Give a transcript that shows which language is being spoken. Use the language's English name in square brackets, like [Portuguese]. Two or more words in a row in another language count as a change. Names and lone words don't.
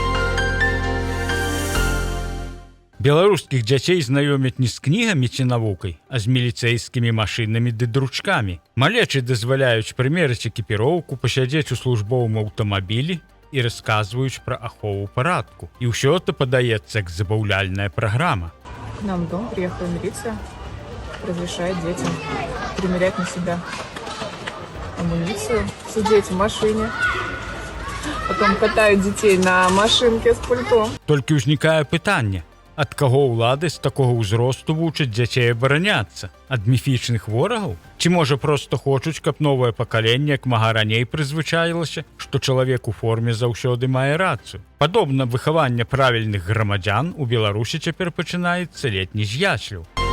[Belarusian] Беларускіх дзяцей знаёмяць не з кнігамі ці навукай, а з міліцэйскімі машынамі ды дручкамі. Малечы дазваляюць прымерыць экіпіроўку, пасядзець у службовым аўтамабілі і расказваюць пра ахову парадку. І ўсё это падаецца як забаўляльная праграма. [Russian] К нам в дом приехала милиция, разрешает детям примерять на себя амуницию, сидеть в машине, потом катают детей на машинке с пультом. [Belarusian] Толькі ўзнікае пытанне, ад каго ўлады з такога ўзросту вучаць дзяцей абараняцца? Ад міфічных ворагаў? Ці можа проста хочуць, каб новае пакаленне як мага раней прызвычаілася, што чалавек у форме заўсёды мае рацыю? Падобна выхаванне правільных грамадзян у Беларусі цяпер пачынаецца летні з яслаў.